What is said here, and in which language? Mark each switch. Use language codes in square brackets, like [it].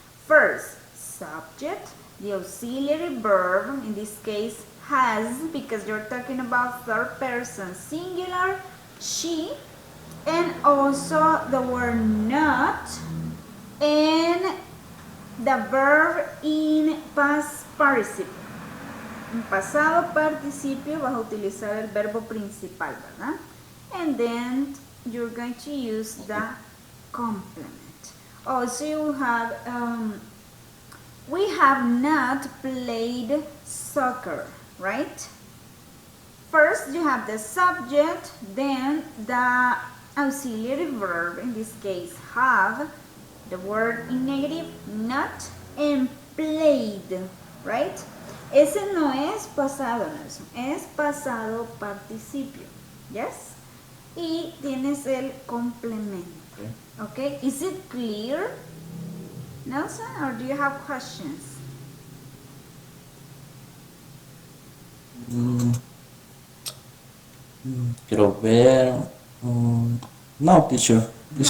[en] First, subject, the auxiliary verb, in this case has, because you're talking about third person singular, she, and also the word not, and the verb in past participle. [es] En pasado participio vas a utilizar el verbo principal, ¿verdad? [en] And then you're going to use the complement. Also you have, we have not played soccer, right? First you have the subject, then the auxiliary verb, in this case have, the word in negative, not, and played, right? [es] Ese no es pasado, Nelson, es pasado participio, yes? Y tienes el complemento, okay? [en] Is it clear, Nelson, or do you have questions? [es] Quiero ver. No, [en] teacher, it's